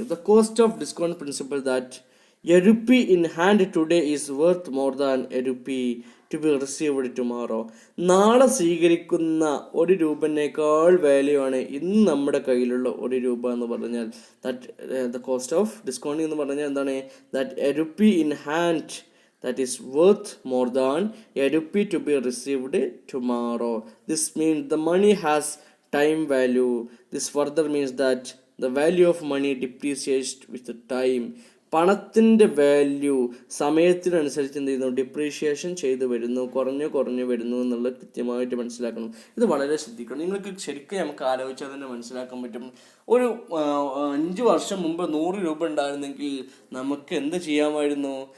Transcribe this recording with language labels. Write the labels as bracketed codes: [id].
[en] The cost of discount principle that a rupee in hand today is worth more than a rupee to be received tomorrow. [ml] നാളെ സ്വീകരിക്കുന്ന 1 രൂപനേക്കാൾ value ആണ് ഇന്ന് നമ്മുടെ കയ്യിലുള്ള 1 രൂപ എന്ന് പറഞ്ഞാൽ. [en] that the cost of ഡിസ്കൗണ്ടിങ് [ml] എന്ന് പറഞ്ഞാൽ എന്താണ്? [en] That a rupee in hand that is worth more than a rupee to be received tomorrow. This means the money has time value. This further means that the value of money depreciates with the time. [ml] പണത്തിൻ്റെ value സമയത്തിനനുസരിച്ച് എന്ത് ചെയ്യുന്നു, ഡിപ്രീഷിയേഷൻ ചെയ്ത് വരുന്നു, കുറഞ്ഞു വരുന്നു എന്നുള്ളത് കൃത്യമായിട്ട് മനസ്സിലാക്കണം. ഇത് വളരെ ശ്രദ്ധിക്കണം. നിങ്ങൾക്ക് ശരിക്കും നമുക്ക് ആലോചിച്ചാൽ തന്നെ മനസ്സിലാക്കാൻ പറ്റും. ഒരു 5 വർഷം മുമ്പ് 100 രൂപ ഉണ്ടായിരുന്നെങ്കിൽ നമുക്ക് എന്ത് ചെയ്യാമായിരുന്നു?